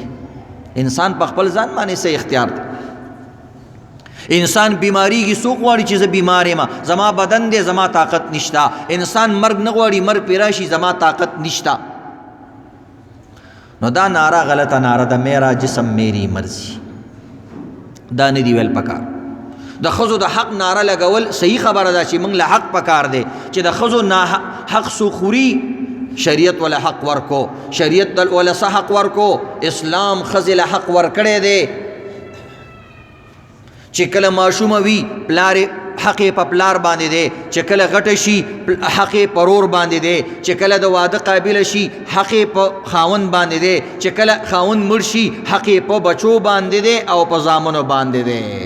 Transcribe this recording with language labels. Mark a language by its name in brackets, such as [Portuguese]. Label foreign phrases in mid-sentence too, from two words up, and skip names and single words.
[Pashto] انسان په خپل ځان باندې څه اختیار دی. انسان بیماریږي، څوک غواړي چې زه بیمار یم، زما بدن دی، زما طاقت نشتا. انسان مرګ نه غواړي، مرګ پې راشي، زما طاقت نشتا. نو دا نعره غلطه نعره ده، [Urdu] میرا جسم میری مرضی. [Pashto] دا نه دی ویل پکار. د ښځو د حق نعره لګول صحیح خبره ده چې موږ له حق پکار دی چې د ښځو حق څوک خوري، شریعت ولا حق ورکو، شریعت ولا څه حق ورکو. اسلام ښځې له حق ورکړی دی چې کله ماشومه وي پلار حق په پلار باندې دی، چې کله غټه شي حق پرور باندې دی، چې کله د واده قابل شي حق په خاوند باندې دی، چې کله خاوند مړ شي حق په بچو باندې دی او په زامنو باندې دی.